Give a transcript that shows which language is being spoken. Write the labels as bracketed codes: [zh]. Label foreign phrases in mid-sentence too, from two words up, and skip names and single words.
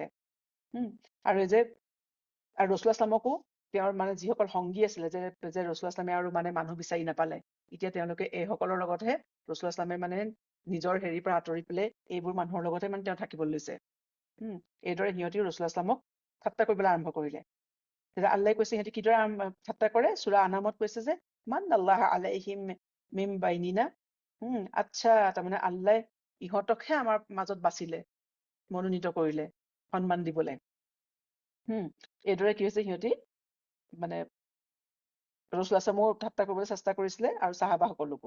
[as] আৰু ৰসুল ইছলামকো তেওঁৰ মানে যিসকল সংগী আছিলে, যে ৰসুল ইছলামে আৰু মানে মানুহ বিচাৰি নাপালে, এতিয়া তেওঁলোকে এইসকলৰ লগতহে ৰসুল ইছলামে মানে নিজৰ হেৰিৰ পৰা আঁতৰি পেলাই এইবোৰ মানুহৰ লগতহে মানে তেওঁ থাকিবলৈ লৈছে। এইদৰে সিহঁতিও ৰসুল ইছলামক ঠাট্টা কৰিবলৈ আৰম্ভ কৰিলে। তেতিয়া আল্লাহে কৈছে সিহঁতি কিদৰে ঠাট্টা কৰে, সূৰা আনামত কৈছে যে [ar] من الله عليهم من بيننا. [as] আচ্ছা, তাৰমানে আল্লাহ ইহঁতকহে আমাৰ মাজত বাচিলে, মনোনীত কৰিলে সন্মান দিবলৈ। এইদৰে কি হৈছে, সিহঁতি মানে ৰসুল ইছলামো ঠাট্টা কৰিবলৈ চেষ্টা কৰিছিলে আৰু চাহাবাসকলকো।